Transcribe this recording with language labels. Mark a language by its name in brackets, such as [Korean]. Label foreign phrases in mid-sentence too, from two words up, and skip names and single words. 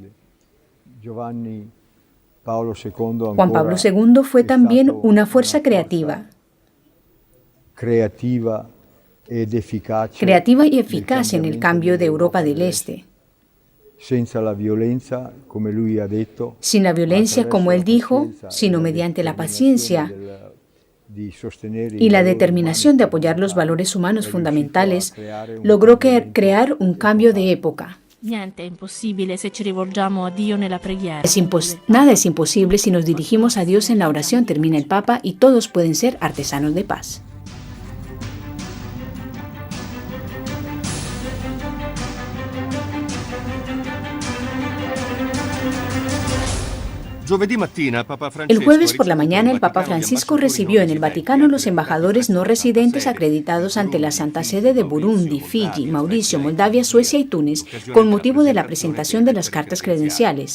[Spanish] Juan Pablo II fue también una fuerza creativa y eficaz en el cambio de Europa del Este. Sin la violencia, como él dijo, sino mediante la paciencia y la determinación de apoyar los valores humanos fundamentales, logró crear un cambio de época. [Italian] Niente è impossibile se ci rivolgiamo a Dio nella preghiera. [Spanish] Nada es imposible si nos dirigimos a Dios en la oración, termina el Papa, y todos pueden ser artesanos de paz. El jueves por la mañana, el Papa Francisco recibió en el Vaticano los embajadores no residentes acreditados ante la Santa Sede de Burundi, Fiji, Mauricio, Moldavia, Suecia y Túnez, con motivo de la presentación de las cartas credenciales.